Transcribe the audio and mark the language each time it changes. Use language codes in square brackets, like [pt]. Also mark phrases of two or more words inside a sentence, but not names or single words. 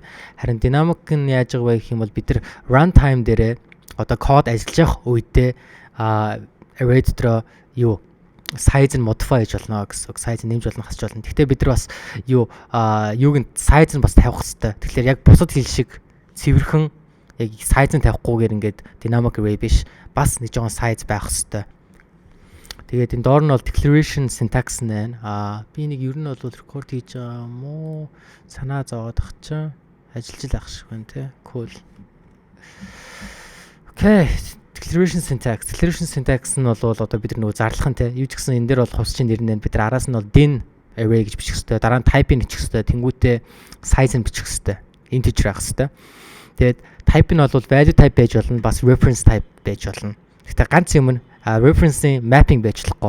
[mn] Харин dynamic нь яаж байгаа вэ гэх юм бол бид нар runtime дээрээ одоо код ажиллаж явах үедээ array дотор юу size нь modify хийж болно гэсэн үг. Size нэмж болно, хасч болно. Гэхдээ бид нар бас юуг нь size нь бас тавих хэрэгтэй. Тэгэхээр яг бусад хэл шиг цэвэрхэн яг size нь тавихгүйгээр ингээд [en] dynamic array [mn] биш, бас нэг жоохон size байх хэрэгтэй. Тэгээд энэ доор нь бол [en] declaration syntax [mn] байна. Би нэг ер нь бол record хийж байгаа юм уу? Санаа зовоод ах чинь ажиллаж л ах шиг байна те. [en] Cool. Okay. Declaration syntax [mn] нь бол одоо бид нар нөгөө зарлах нь те. Юу ч гэсэн энэ дээр бол хувьсчийн нэр нь бид нар араас нь бол [en] din array [mn] гэж бичих хэрэгтэй. Дараа нь type-ийг бичих хэрэгтэй. Тэнгүүтээ size нь бичих хэрэгтэй. Integer байх хэрэгтэй. Тэгээд type нь бол [en] value type [mn] байж болно, бас [en] reference type [mn] байж болно. Гэхдээ ганц юм нь reference-ийн mapping байж болохгүй.